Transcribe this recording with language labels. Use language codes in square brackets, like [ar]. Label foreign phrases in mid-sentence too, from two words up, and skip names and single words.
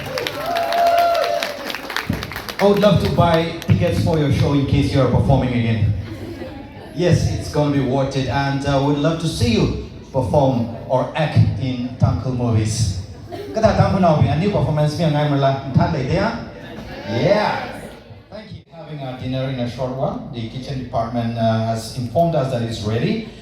[en] I would love to buy tickets for your show in case you are performing again. Yes, it's going to be worth it, and we'd love to see you perform or act in Tangkhul movies. [nmf] Kata Tangkhul Naga, [en] a new performance [nmf] me ngai mala thale dia. [en] Yeah. Thank you. Having our dinner in a short while. The kitchen department has informed us that it's ready.